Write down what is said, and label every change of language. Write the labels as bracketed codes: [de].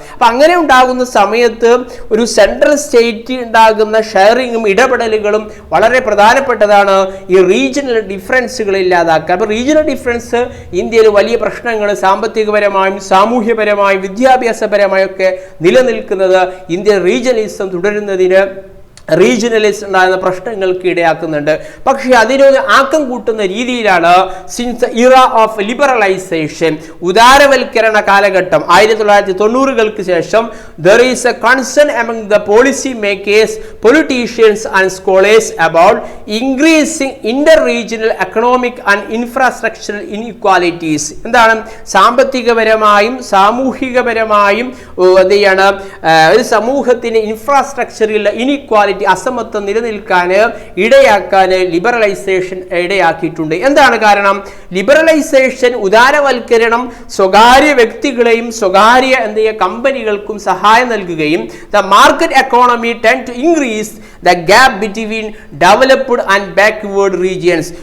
[ml] അപ്പം അങ്ങനെ ഉണ്ടാകുന്ന സമയത്ത് ഒരു സെൻട്രൽ സ്റ്റേറ്റ് ഉണ്ടാകുന്ന ഷെയറിങ്ങും ഇടപെടലുകളും വളരെ പ്രധാനപ്പെട്ടതാണ് ഈ റീജിയണൽ ഡിഫറൻസുകൾ ഇല്ലാതാക്കുക. അപ്പോൾ റീജിയണൽ ഡിഫറൻസ് ഇന്ത്യയിൽ വലിയ പ്രശ്നങ്ങൾ സാമ്പത്തികപരമായും സാമൂഹ്യപരമായും വിദ്യാഭ്യാസപരമായും ഒക്കെ നിലനിൽക്കുന്നത് ഇന്ത്യൻ റീജിയണലിസം തുടരുന്നതിന് റീജിയണലിസ്റ്റ് ഉണ്ടാകുന്ന പ്രശ്നങ്ങൾക്ക് ഇടയാക്കുന്നുണ്ട്. പക്ഷേ അതിനൊരു ആക്കം കൂട്ടുന്ന രീതിയിലാണ് [en] since era of liberalisation, [ml] ഉദാരവൽക്കരണ കാലഘട്ടം 1990-കൾക്ക് ശേഷം [en] there is a concern among the policy makers, politicians and scholars about increasing inter-regional economic and infrastructural inequalities. [ml] എന്താണ്? സാമ്പത്തികപരമായും സാമൂഹികപരമായും എന്താണ് ഒരു സമൂഹത്തിന് ഇൻഫ്രാസ്ട്രക്ചറിൽ ഇനിക്വാലിറ്റി അസമത്വം നിലനിൽക്കാൻ ഇടയാക്കാൻ ലിബറലൈസേഷൻ ഇടയാക്കിയിട്ടുണ്ട്. എന്താണ് കാരണം? ലിബറലൈസേഷൻ, ഉദാരവൽക്കരണം സ്വകാര്യ വ്യക്തികളെയും സ്വകാര്യ കമ്പനികൾക്കും സഹായം നൽകുകയും [en] The market economy tend to increase the gap between developed and backward regions.